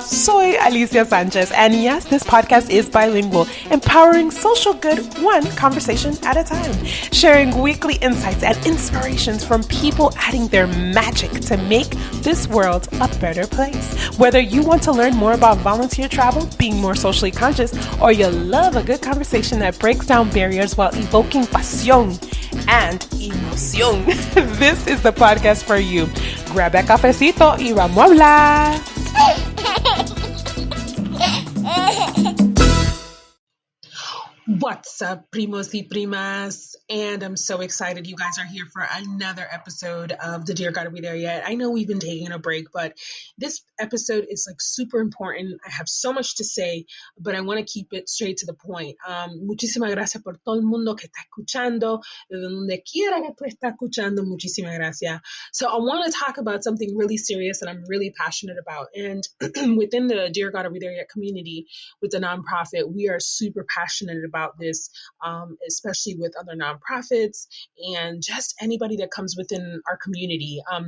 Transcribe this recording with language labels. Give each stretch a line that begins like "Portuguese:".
English: Soy Alicia Sanchez, and yes, this podcast is bilingual, empowering social good one conversation at a time, sharing weekly insights and inspirations from people adding their magic to make this world a better place. Whether you want to learn more about volunteer travel, being more socially conscious, or you love a good conversation that breaks down barriers while evoking pasión and emoción, this is the podcast for you. Grab a
Spanish: cafecito y vamos a hablar.
English: What's up,
Spanish: primos y primas?
English: And I'm so excited you guys are here for another episode of the Dear God Are We There Yet? I know we've been taking a break, but this episode is like super important. I have so much to say, but I want to keep it straight to the point.
Spanish: Muchísimas gracias por todo el mundo que está escuchando, de donde quiera que tú estás escuchando, muchísimas gracias.
English: So I want to talk about something really serious that I'm really passionate about. And within the Dear God Are We There Yet community, with the nonprofit, we are super passionate about this, especially with other nonprofits and just anybody that comes within our community.